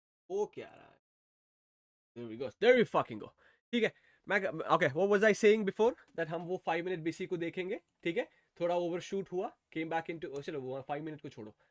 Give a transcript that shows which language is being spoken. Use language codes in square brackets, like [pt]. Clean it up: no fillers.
[hi] वो क्या रहा है? [en] There we go. There we fucking go. [hi] ठीक है. [en] Okay, what was I saying before? [hi] That हम वो 5 minute BC को देखेंगे. ठीक है? थोड़ा overshoot हुआ. [en] Came back into [hi] चलो वो 5 minute को छोड़ो.